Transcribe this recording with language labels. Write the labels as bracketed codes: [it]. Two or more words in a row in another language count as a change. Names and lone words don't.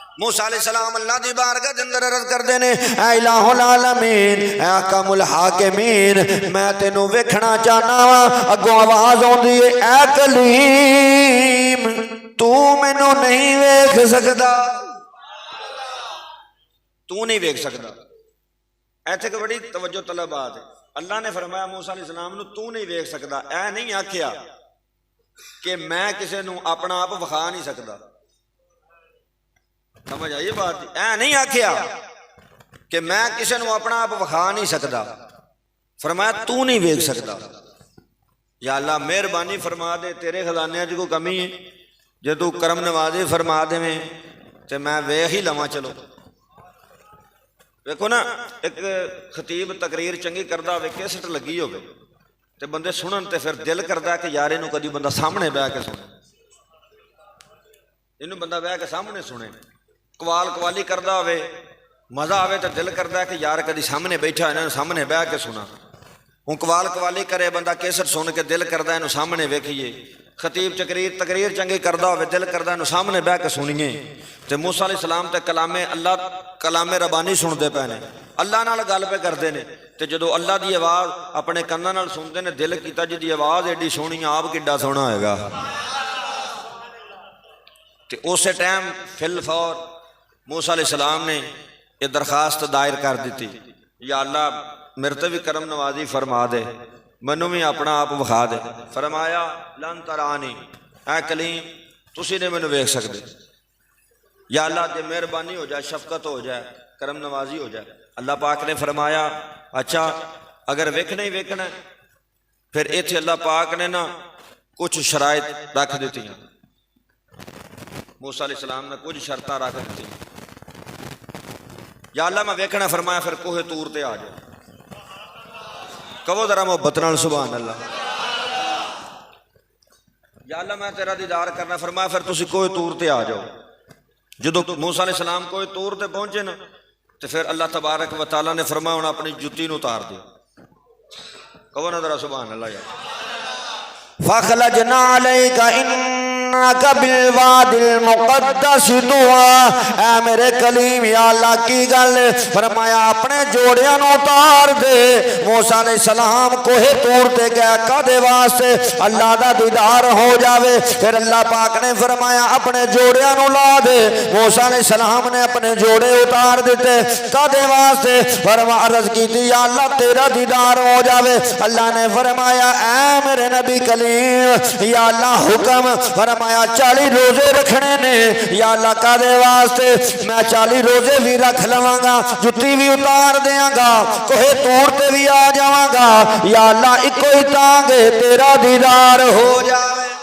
[pa] موسیٰ علیہ السلام اللہ دی بارگاہ دے اندر عرض کردے نے اے [ar] الہ العالمین [pa] اے [ar] حکم الحاکمین [pa] میں تینوں ویکھنا چاہنا وا اگوں آواز ہوندی ہے اے کلیم تو مینوں نہیں ویکھ سکدا تو نہیں ویکھ سکدا ایتھے کہ بڑی توجہ طلب بات ہے اللہ نے فرمایا موسیٰ علیہ السلام نو تو نہیں ویکھ سکدا اے نہیں آکھیا کہ میں کسے نو اپنا آپ وکھا نہیں سکدا سمجھ آئی بات اے نہیں آکھیا کہ میں کسے نو اپنا آپ وکھا نہیں سکدا فرمایا تو نہیں ویکھ سکدا یا اللہ مہربانی فرما دے تیرے خزانے چ کوئی کمی ہے جے تو کرم نوازی فرما دے میں تے میں ویکھ ہی لواں چلو دیکھو نا ایک خطیب تقریر چنگی کردا ہوے کیسٹ لگی ہوے تے بندے سنن تے پھر دل کردا کہ یار اینو کدی بندہ سامنے بیٹھ کے سنے اینو بندہ بیٹھ کے سامنے سنے قوالی کردا ہوے مزہ آوے تے دل کردا کہ یار کدی سامنے بیٹھا انہاں سامنے بیٹھ کے سنا ہوں قوالی کرے بندہ کیسٹ سن کے دل کردا اینو سامنے ویکھیے خطیب تقریر چنگی کردا ہوے دل کردا اینو سامنے بیٹھ کے سنیے تے موسیٰ علیہ السلام تے کلام ربانی سنتے پے نے اللہ نال گل پہ کرتے ہیں تے جدو اللہ دی آواز اپنے کاناں نال سنتے نے دل کیتا جی دی آواز ایڈی سونی آپ کڈا سونا ہوئے گا تے اسی ٹائم فی الفور موسیٰ علیہ السلام نے یہ درخواست دائر کر دیتی یا اللہ میرے تے بھی کرم نوازی فرما دے منو بھی اپنا آپ وکھا دے فرمایا [ar] لن ترانی [pa] اے کلیم تسی نے مینوں ویکھ سکدے یا اللہ جے مہربانی ہو جائے شفقت ہو جائے کرم نوازی ہو جائے اللہ پاک نے فرمایا اچھا اگر ویکھنا ہی ویکھنا ہے پھر ایتھے اللہ پاک نے نا کچھ شرائط رکھ دیتی ہیں موسیٰ علیہ السلام نے کچھ شرطاں رکھ دیتی یا اللہ میں ویکھنا فرمایا پھر کوہ طور تے آ جائے کہو ذرا محبت نال [ar] سبحان اللہ [pa] یا اللہ میں تیرا دیدار کرنا فرمایا پھر تسی کوہ طور تے آ جاؤ جدو موسیٰ علیہ السلام کوہ طور تے پہنچے نا تو پھر اللہ [ar] تبارک و تعالیٰ [pa] نے فرمایا انہوں اپنی جتی نو اتار دیا کہو نا ذرا [ar] سبحان اللہ [pa] یا [ar] فَخْلَجْنَا عَلَيْكَ إِنَّكَ بِالْوَادِ الْمُقَدَّسِ طُوًى [pa] اے میرے کلیم یا اللہ کی گل فرمایا اپنے جوڑیاں نو اتار دے موسیٰ علیہ السلام کوہ طور تے گیا کدے واسطے اللہ دا دیدار ہو جاوے پھر اللہ پاک نے فرمایا اپنے جوڑیاں نو لا دے موسیٰ علیہ السلام نے اپنے جوڑے اتار دیتے کدے واسطے فرمایا عرض کی یا اللہ تیرا دیدار ہو جاوے اللہ نے فرمایا اے میرے نبی کلیم یا اللہ حکم فرمایا 40 روزے رکھنے نے یا اللہ کا دے واسطے میں 40 روزے بھی رکھ لواں گا جتی بھی اتار دیاں گا کوہ طور تے بھی آ جاواں گا یا اللہ ایکو ہی تانگے تیرا دیدار ہو جاوے